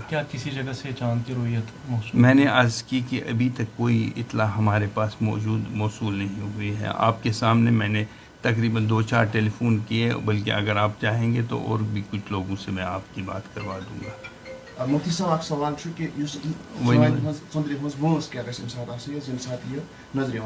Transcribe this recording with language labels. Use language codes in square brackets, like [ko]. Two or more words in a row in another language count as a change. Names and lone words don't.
[ur] کیا کسی جگہ سے چاند کی رویت موصول؟ میں نے عرض کی کہ ابھی تک کوئی اطلاع ہمارے پاس موصول نہیں ہوئی ہے۔ آپ کے سامنے میں نے تقریباً 2-4 ٹیلی فون کیے، بلکہ اگر آپ چاہیں گے تو اور بھی کچھ لوگوں سے میں آپ کی بات کروا دوں گا۔ [ks] مفتی صاحب اکھ سوال چھُ کہ یُس ژوٗنٛٹھۍ ہٕنٛز ژٔنٛدرِ ہٕنٛز وٲنٛس کیٛاہ گژھِ اَمہِ ساتہٕ آسٕنۍ حظ ییٚمہِ ساتہٕ یہِ نظرِ یِوان